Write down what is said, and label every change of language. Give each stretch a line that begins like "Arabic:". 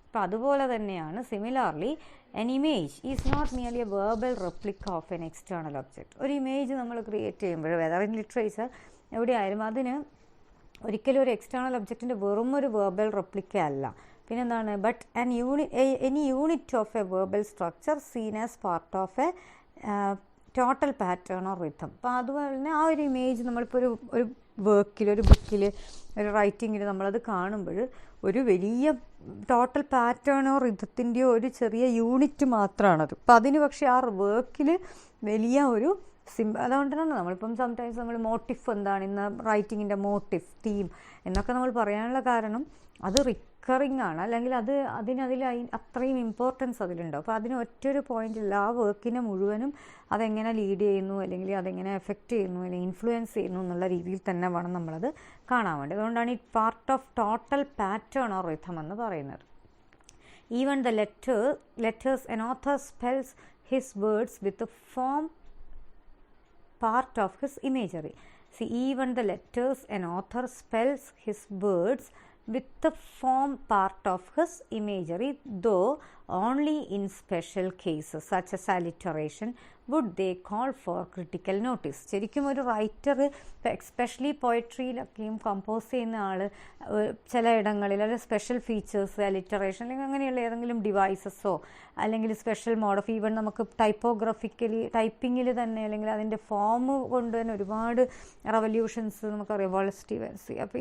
Malayalam: അപ്പോൾ അതുപോലെ തന്നെയാണ് similarly
English: an image is not merely a verbal replica of an external object.
Malayalam: ഒരു image നമ്മൾ ക്രിയേറ്റ് ചെയ്യുമ്പോൾ
English: whether in literature
Malayalam: എവിടെയായാലും അതിന് ഒരിക്കലും ഒരു എക്സ്റ്റേണൽ ഒബ്ജക്റ്റിൻ്റെ വെറും ഒരു വെർബൽ റെപ്ലിക്ക അല്ല. പിന്നെന്താണ്
English: But any unit of a verbal structure seen as part of a total pattern or rhythm.
Malayalam: അപ്പോൾ അതുപോലെ തന്നെ ആ ഒരു ഇമേജ് നമ്മളിപ്പോൾ ഒരു വർക്കിൽ, ഒരു ബുക്കിൽ, ഒരു റൈറ്റിങ്ങിൽ നമ്മളത് കാണുമ്പോൾ ഒരു വലിയ ടോട്ടൽ പാറ്റേണോ റിഥത്തിൻ്റെയോ ഒരു ചെറിയ യൂണിറ്റ് മാത്രമാണത്. അപ്പം അതിന് പക്ഷേ ആ വർക്കിൽ വലിയ ഒരു അതുകൊണ്ടാണ് നമ്മളിപ്പം സംടൈംസ് നമ്മൾ മോട്ടിഫ് എന്താണ് ഇന്ന് റൈറ്റിങ്ങിൻ്റെ മോട്ടിഫ്, തീം എന്നൊക്കെ നമ്മൾ പറയാനുള്ള കാരണം അത് റിക്കറിങ് ആണ്, അല്ലെങ്കിൽ അതിൽ അത്രയും ഇമ്പോർട്ടൻസ് അതിലുണ്ടാവും. അപ്പോൾ അതിന് ഒറ്റൊരു പോയിന്റില്ല, ആ വർക്കിനെ മുഴുവനും അതെങ്ങനെ ലീഡ് ചെയ്യുന്നു, അല്ലെങ്കിൽ അതെങ്ങനെ എഫക്റ്റ് ചെയ്യുന്നു, അല്ലെങ്കിൽ ഇൻഫ്ലുവൻസ് ചെയ്യുന്നു എന്നുള്ള രീതിയിൽ തന്നെ വേണം നമ്മളത് കാണാൻ വേണ്ടി. അതുകൊണ്ടാണ് ഈ
English: part of total pattern or rhythm
Malayalam: എന്ന് പറയുന്നത്. Even the letters
English: an author spells his words with the form part of his imagery. See, even the letters an author spells his words with the form part of his imagery, though only in special cases such as alliteration would they call for critical notice.
Malayalam: ശരിക്കും ഒരു writer especially പോയട്രിയിലൊക്കെയും compose ചെയ്യുന്ന ആൾ ചില ഇടങ്ങളിൽ അല്ലെങ്കിൽ special features, alliteration അല്ലെങ്കിൽ അങ്ങനെയുള്ള ഏതെങ്കിലും ഡിവൈസസോ അല്ലെങ്കിൽ സ്പെഷ്യൽ മോഡ് ഓഫ് ഈവൻ നമുക്ക് ടൈപ്പോഗ്രഫിക്കലി ടൈപ്പിങ്ങിൽ തന്നെ അല്ലെങ്കിൽ അതിൻ്റെ ഫോം കൊണ്ട് തന്നെ ഒരുപാട് റവല്യൂഷൻസ് നമുക്കറിയാം, വോളസ്റ്റിവൻസി.